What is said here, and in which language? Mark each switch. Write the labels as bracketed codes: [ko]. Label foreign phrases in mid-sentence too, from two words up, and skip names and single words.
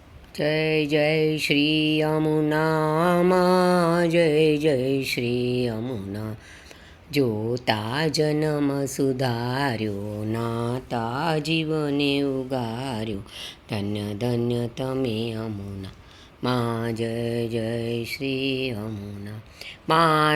[hi] जय जय श्री यमुना माँ, जय जय श्री यमुना। [gu] જોતા જન્મ સુધાર્યો, નાતા જીવને ઉગાર્યો, ધન્ય ધન્ય તમે યમુના માં, જય જય શ્રી યમુના માં.